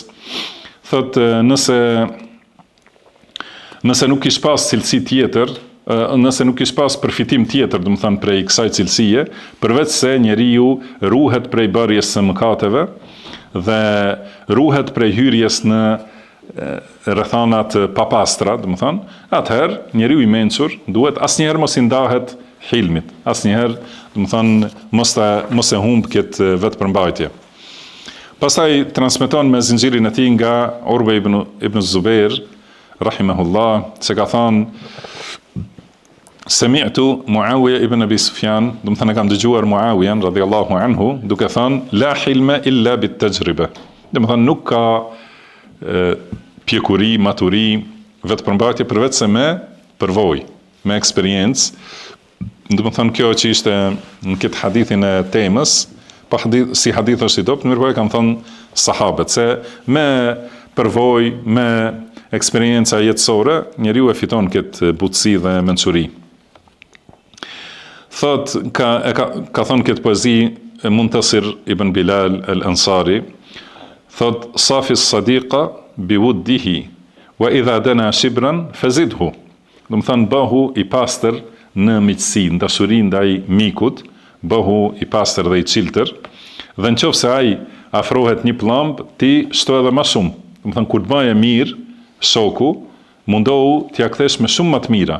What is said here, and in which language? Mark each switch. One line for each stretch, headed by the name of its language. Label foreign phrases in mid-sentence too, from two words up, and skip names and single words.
Albanian: Thotë nëse nuk kish pas cilësi tjetër, nëse nuk kish pas përfitim tjetër, do të thonë prej kësaj cilësie, përveç se njeriu ruhet prej bërjes së mëkateve dhe ruhet prej hyrjes në rrethana të papastra, do të thonë, atëherë njeriu i mençur duhet asnjëherë mos i ndahet hilmit, asnjëherë, do të thonë, mos e humb këtë vetëpërmbajtje. Pastaj transmeton me zinxhirin e tij nga Urwa ibn Zubair rahimahullah se ka thënë Sami'tu Muawiya ibn Abi Sufyan, do të thënë kam dëgjuar Muawiyan
Arabic: رضي الله عنه
Albanian: duke thënë
Arabic: لا حلم إلا بالتجربة.
Albanian: Do të thënë nuk ka pjekuri, maturi, vetëpërmbajtje përveç se me përvojë, me eksperiencë. Do të thënë kjo që ishte në këtë hadithin e temës, pa hadith, si hadith është i dobët, mirë po e kanë thënë sahabët se me përvojë, me eksperjenca jetësore, njeriu e fiton këtë butësi dhe mençuri. Thot, ka thonë këtë poezi
Arabic: Muntasir ibn Bilal al-Ansari, thot, صاف الصديق بوده وإذا دنا شبرا فزده.
Albanian: Do të thënë bëhu i pastër në miqësi, në dashuri ndaj mikut, bëhu i pastër dhe i çiltër, dhe nëse ai afrohet një pllumb, ti shto edhe më shumë. Do të thënë kur të bëje mirë shoku, mundohu t'ia kthesh me shumë më të mira.